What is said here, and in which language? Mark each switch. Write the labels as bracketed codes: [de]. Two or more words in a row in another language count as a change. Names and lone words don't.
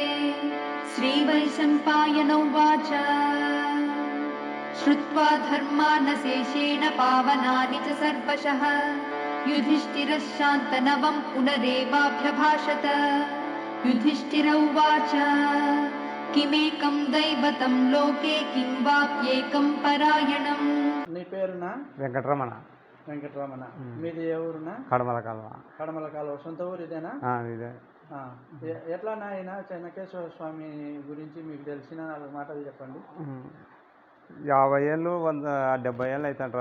[sa] श्रीवैशम्पायन उवाच श्रुत्वा धर्मानशेषेण पावनानि च सर्वशः युधिष्ठिरः शान्तनवं पुनरेवाभ्यभाषत। युधिष्ठिर उवाच किमेकं दैवतं लोके किं वाप्येकं परायणम्। [te] నీ పేరునా? వెంకటరమణ. వెంకటరమణ. మీది ఏ ఊరునా? కడమల కాలువ. కడమల కాలువ. సొంత ఊరు ఇదేనా? ఇదే. ఎట్లా నాయన చెన్నకేశ్వర స్వామి గురించి మీకు తెలిసిన మాటలు చెప్పండి. 50 ఏళ్ళు 70 ఏళ్ళు అవుతుంటారు.